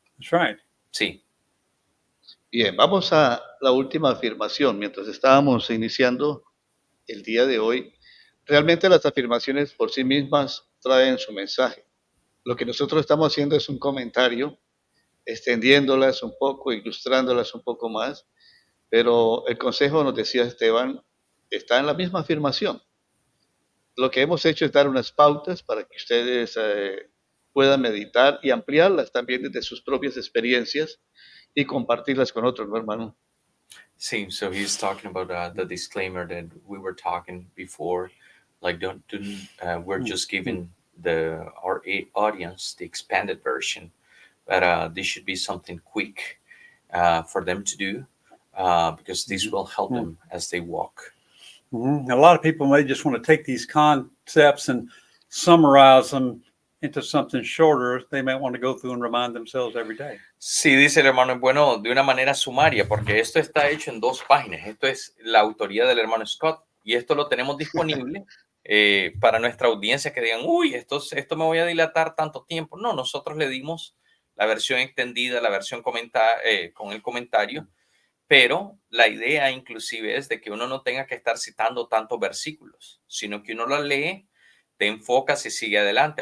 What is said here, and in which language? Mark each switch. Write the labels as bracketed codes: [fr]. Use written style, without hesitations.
[en] That's right. [es] Sí, Bien, vamos a la última afirmación. Mientras estábamos iniciando el día de hoy, realmente las afirmaciones por sí mismas traen su mensaje. Lo que nosotros estamos haciendo es un comentario, extendiéndolas un poco, ilustrándolas un poco más, pero el consejo, nos decía Esteban, está en la misma afirmación. Lo que hemos hecho es dar unas pautas para que ustedes puedan meditar y ampliarlas también desde sus propias experiencias y compartirlas con otros, ¿no, hermano? sí. [en] So he's talking about the disclaimer that we were talking before, like we're just giving our audience the expanded version, but this should be something quick for them to do, because this will help them as they walk. A lot of people may just want to take these concepts and summarize them into something shorter. They might want to go through and remind themselves every day. [es] Sí, dice el hermano, bueno, de una manera sumaria, porque esto está hecho en 2 páginas. Esto es la autoría del hermano Scott y esto lo tenemos disponible para nuestra audiencia que digan, uy, esto me voy a dilatar tanto tiempo. No, nosotros le dimos la versión extendida, la versión con el comentario, pero la idea inclusive es de que uno no tenga que estar citando tantos versículos, sino que uno lo lee, te enfocas y sigue adelante.